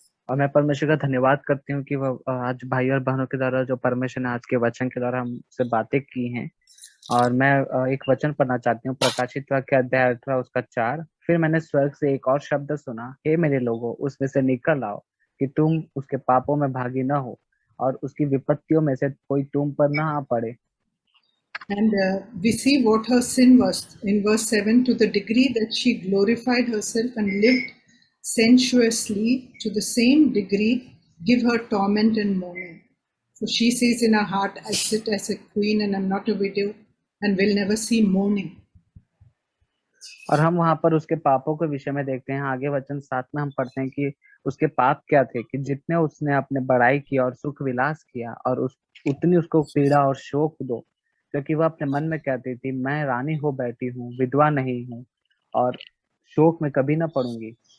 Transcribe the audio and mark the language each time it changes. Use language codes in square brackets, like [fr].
[hi] और मैं परमेश्वर का धन्यवाद करती हूँ कि वह आज भाई और बहनों के द्वारा जो परमेश्वर ने आज के वचन के द्वारा हमसे बातें की हैं. और मैं एक वचन पढ़ना चाहती हूँ, प्रकाशित वाक्य अध्याय 18 उसका 4. फिर मैंने स्वर्ग से एक और शब्द सुना, हे मेरे लोगों, उसमें से निकल आओ कि तुम उसके पापों में भागी न हो और उसकी विपत्तियों में से कोई तुम पर न आ पड़े. [en] And we see what her sin was in verse 7, to the degree that she glorified herself and lived sensuously, to the same degree give her torment and mourning. For she says in her heart, I sit as a queen and am not a widow and will never see mourning. [hi] और हम वहां पर उसके पापों के विषय में देखते हैं. आगे वचन 7 में हम पढ़ते हैं कि उसके पाप क्या थे, कि जितने उसने अपने बड़ाई किया और सुख विलास किया, और उतनी उसको पीड़ा और शोक दो, क्योंकि वह अपने मन में कहती थी, मैं रानी हो बैठी हूँ, विधवा नहीं हूँ, और शोक में कभी न पड़ूंगी.